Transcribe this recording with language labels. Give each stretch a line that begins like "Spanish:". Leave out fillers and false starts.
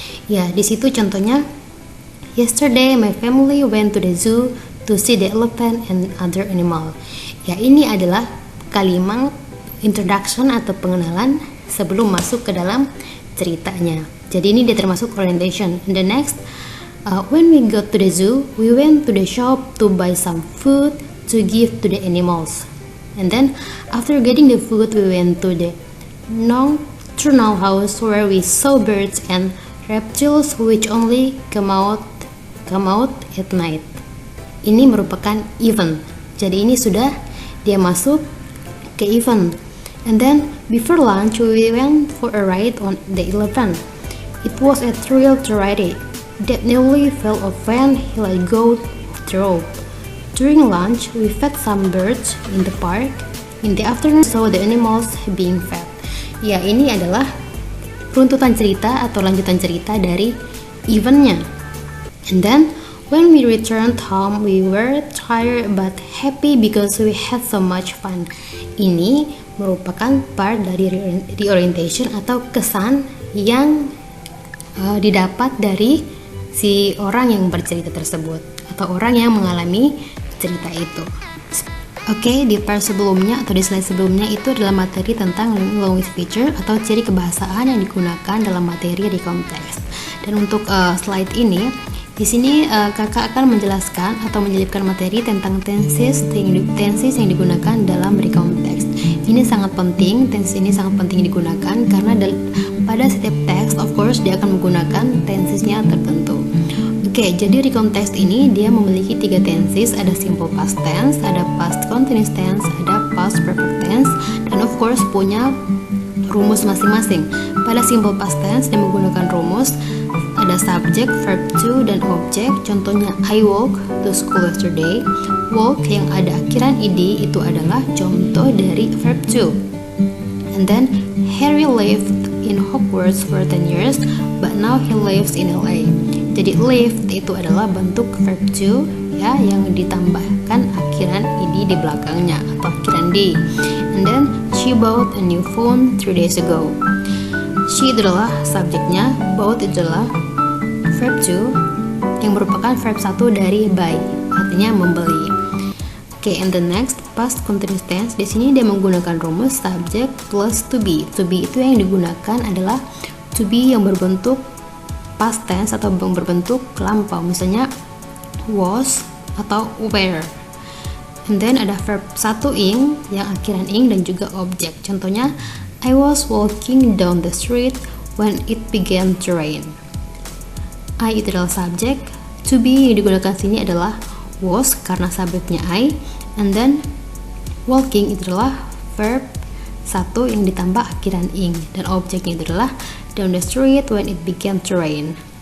Indonesian: Ya, di situ contohnya,
English: yesterday my family went to the zoo to see the elephant and other animal.
Indonesian: Ya, ini adalah kalimat introduction atau pengenalan sebelum masuk ke dalam ceritanya. Jadi ini dia termasuk orientation.
English: And the next, when we got to the zoo, we went to the shop to buy some food to give to the animals. And then after getting the food, we went to the nocturnal house where we saw birds and reptiles which only come out at night.
Indonesian: Ini merupakan event. Jadi ini sudah dia masuk ke event.
English: And then before lunch we went for a ride on the elephant. It was a thrill to ride it. That nearly fell off when he let go the rope. During lunch we fed some birds in the park. In the afternoon saw the animals being fed.
Indonesian: Ya, ini adalah runtutan cerita atau lanjutan cerita dari eventnya.
English: And then when we returned home, we were tired but happy because we had so much fun.
Indonesian: Ini merupakan part dari reorientation atau kesan yang didapat dari si orang yang bercerita tersebut atau orang yang mengalami cerita itu. Oke, di part sebelumnya atau di slide sebelumnya itu adalah materi tentang language feature atau ciri kebahasaan yang digunakan dalam materi di konteks. Dan untuk slide ini, di sini kakak akan menjelaskan atau menyelipkan materi tentang tenses yang digunakan dalam recontext. Ini sangat penting, tenses ini sangat penting digunakan karena pada setiap teks,
English: of course,
Indonesian: dia akan menggunakan tensesnya tertentu. Oke, jadi recontext ini dia memiliki 3 tenses, ada simple past tense, ada past continuous tense, ada past perfect tense, dan
English: of course
Indonesian: punya rumus masing-masing. Pada simple past tense dia menggunakan rumus, ada subject, verb to, dan object. Contohnya
English: I walk to school yesterday.
Indonesian: Walk yang ada akhiran ed itu adalah contoh dari verb to.
English: And then Harry lived in Hogwarts for 10 years, but now he lives in LA.
Indonesian: Jadi lived itu adalah bentuk verb to ya yang ditambahkan akhiran ed di belakangnya atau akhiran d.
English: And then she bought a new phone 3 days ago.
Indonesian: She adalah subjeknya, bought itu adalah verb to yang merupakan verb 1 dari buy, artinya membeli. Oke,
English: and the next
Indonesian: past continuous tense, di sini dia menggunakan rumus subject plus to be. To be itu yang digunakan adalah to be yang berbentuk past tense atau berbentuk lampau, misalnya was atau were.
English: And then
Indonesian: ada verb 1 ing yang akhiran ing dan juga objek.
English: Contohnya I was walking down the street when it began to rain.
Indonesian: I itu adalah subjek, to be yang digunakan sini adalah was karena subjeknya I, and then walking itu adalah verb 1 yang ditambah akhiran ing dan objeknya itu adalah
English: down the street when it began to rain.